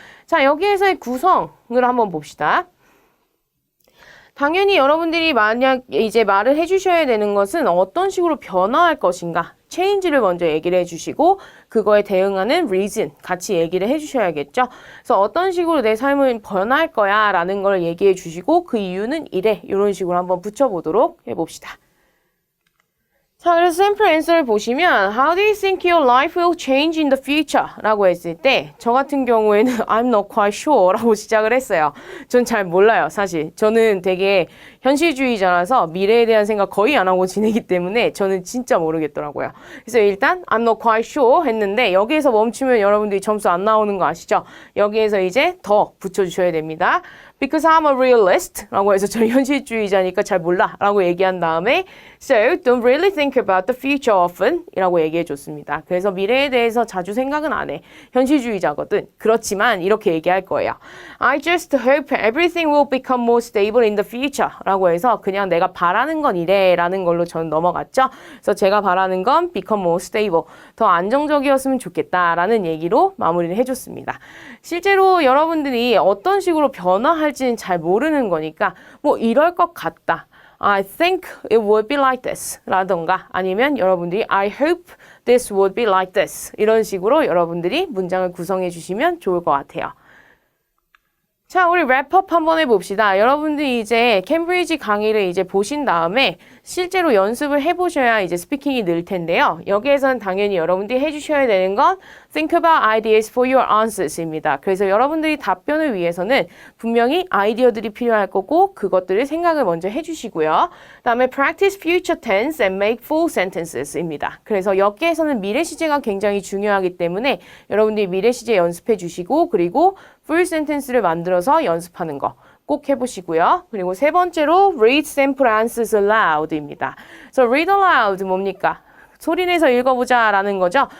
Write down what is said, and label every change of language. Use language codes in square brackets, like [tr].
[ko] 자, 여기에서의 구성을 한번 봅시다. 당연히 여러분들이 만약 이제 말을 해주셔야 되는 것은 어떤 식으로 변화할 것인가, change를 먼저 얘기를 해주시고 그거에 대응하는 reason 같이 얘기를 해주셔야겠죠. 그래서 어떤 식으로 내 삶은 변화할 거야 라는 걸 얘기해 주시고 그 이유는 이래, 이런 식으로 한번 붙여보도록 해봅시다. 자, 그래서 샘플 앤서를 보시면 [en] How do you think your life will change in the future? [ko] 라고 했을 때 저 같은 경우에는 [en] I'm not quite sure [ko] 라고 시작을 했어요. 전 잘 몰라요, 사실. 저는 되게 현실주의자라서 미래에 대한 생각 거의 안 하고 지내기 때문에 저는 진짜 모르겠더라고요. 그래서 일단 [en] I'm not quite sure [ko] 했는데 여기에서 멈추면 여러분들이 점수 안 나오는 거 아시죠? 여기에서 이제 더 붙여주셔야 됩니다. [en] Because I'm a realist [ko] 라고 해서 저 현실주의자니까 잘 몰라 라고 얘기한 다음에 [en] So don't really think about the future often [ko] 이라고 얘기해 줬습니다. 그래서 미래에 대해서 자주 생각은 안 해. 현실주의자거든. 그렇지만 이렇게 얘기할 거예요. [en] I just hope everything will become more stable in the future [ko] 라고 해서 그냥 내가 바라는 건 이래 라는 걸로 저는 넘어갔죠. 그래서 제가 바라는 건 become more stable. 더 안정적이었으면 좋겠다 라는 얘기로 마무리를 해줬습니다. 실제로 여러분들이 어떤 식으로 변화할지는 잘 모르는 거니까 뭐 이럴 것 같다. [en] I think it would be like this [ko] 라던가 아니면 여러분들이 [en] I hope this would be like this [ko] 이런 식으로 여러분들이 문장을 구성해 주시면 좋을 것 같아요. 자, 우리 랩업 한번 해봅시다. 여러분들이 이제 캠브리지 강의를 이제 보신 다음에 실제로 연습을 해보셔야 이제 스피킹이 늘 텐데요. 여기에서는 당연히 여러분들이 해주셔야 되는 건 [en] Think about ideas for your answers [ko] 입니다. 그래서 여러분들이 답변을 위해서는 분명히 아이디어들이 필요할 거고 그것들을 생각을 먼저 해주시고요. 그다음에 [en] Practice future tense and make full sentences입니다. [ko] 그래서 여기에서는 미래 시제가 굉장히 중요하기 때문에 여러분들이 미래 시제 연습해 주시고 그리고 full sentence를 만들어서 연습하는 거 꼭 해보시고요. 그리고 세 번째로 [en] read sample answers aloud입니다. [ko] 그래서 read aloud 뭡니까? 소리내서 읽어보자 라는 거죠.